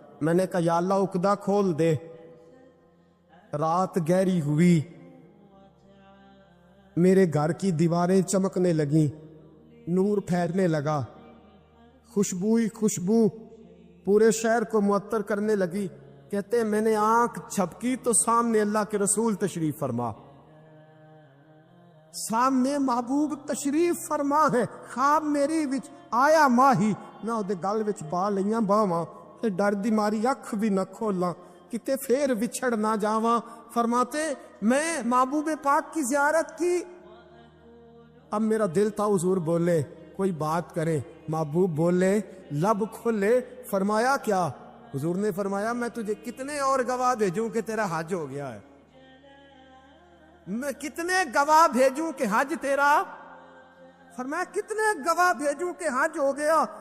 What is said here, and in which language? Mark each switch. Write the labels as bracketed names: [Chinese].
[Urdu] میں نے کہا یا اللہ عقدہ کھول دے. رات گہری ہوئی, میرے گھر کی دیواریں چمکنے لگیں, نور پھیرنے لگا, خوشبو ہی خوشبو پورے شہر کو معطر کرنے لگی. کہتے ہیں میں نے آنکھ جھپکی تو سامنے اللہ کے رسول تشریف فرما, سامنے محبوب تشریف فرما ہے. [Punjabi] خواب میری وچ آیا ماہی, میں اودے گل وچ پا لیاں باواں, تے ڈر دی ماری اکھ بھی نہ کھولاں, کتے پھر وچھڑ نہ جاواں. [Urdu] فرماتے میں محبوب پاک کی زیارت کی. اب میرا دل تھا حضور بولے, کوئی بات کرے. محبوب بولے, لب کھولے. فرمایا کیا. حضور نے فرمایا میں تجھے کتنے اور گواہ بھیجوں کہ تیرا حج ہو گیا ہے. میں کتنے گواہ بھیجوں کہ حج تیرا. فرمایا کتنے گواہ بھیجوں کہ حج ہو گیا.